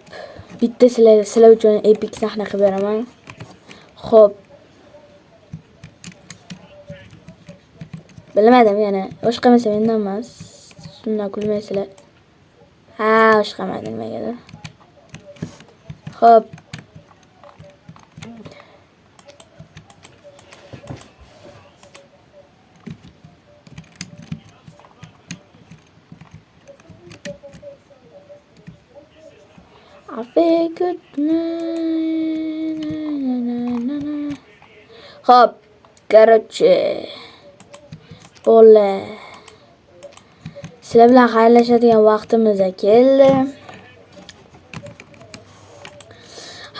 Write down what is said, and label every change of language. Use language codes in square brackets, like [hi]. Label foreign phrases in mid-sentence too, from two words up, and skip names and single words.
[uz] Bitta sizlar uchun epic sahna qilib beraman. Xo'p. Bilmadim yana. O'shqamasa mendan emas. Shundan kulmaysizlar. Ha, o'shqamadi nimagadir. Xo'p. [en] I feel good. [uz] Hop, короче. Bolalar. Sizlar bilan xayrlashadigan vaqtimiz keldi.